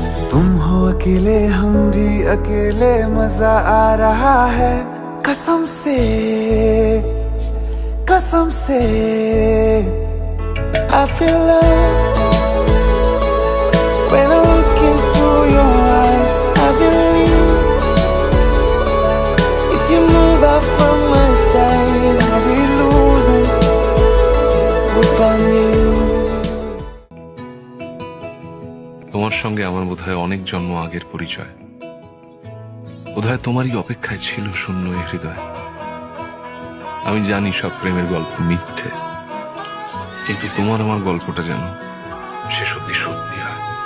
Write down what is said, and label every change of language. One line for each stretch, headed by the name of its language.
Hindi: तुम हो अकेले हम भी अकेले, मजा आ रहा है कसम से, कसम से।
English: I feel love when I look into your eyes. I believe if you move out from my side, I'll be losing grip on you.
Bangla: তোমার সঙ্গে আমার বোধহয় অনেক জন্ম আগের পরিচয়, বোধহয় তোমারই অপেক্ষায় ছিল শূন্য এই হৃদয়। আমি জানি সব প্রেমের গল্প মিথ্যে, কিন্তু তোমার আমার গল্পটা যেন সে সত্যি সত্যি হয়।